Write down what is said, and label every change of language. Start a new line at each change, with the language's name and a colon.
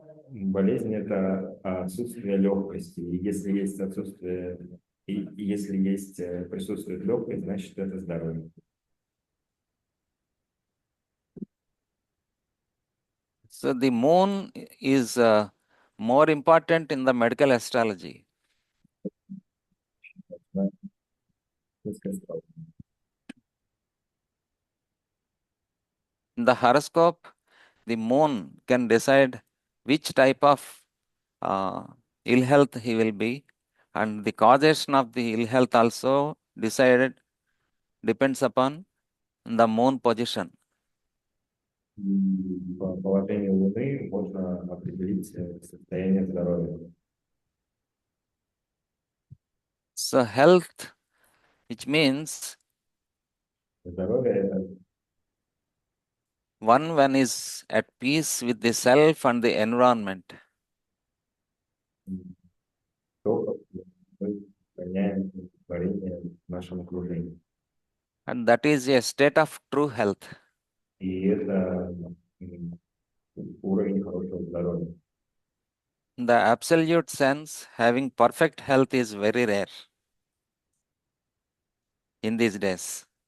Russian: болезнь это отсутствие легкости. И если есть отсутствие, и если есть присутствует легкость, значит это здоровье.
English: So the moon is more important in the medical astrology.
Russian: Да, ты сказал.
English: In the horoscope, the moon can decide which type of uh, ill health he will be, and the causation of the ill health also decided depends upon the moon position.
Russian: И по положению Луны можно определить состояние здоровья.
English: So health, which means
Russian: Здоровье это
English: one when is at peace with the self and the environment.
Russian: то, как мы сохраняем творение в нашем окружении.
English: And that is a state of true health.
Russian: И это уровень хорошего здоровья.
English: In the absolute sense, having perfect health is very rare in these days.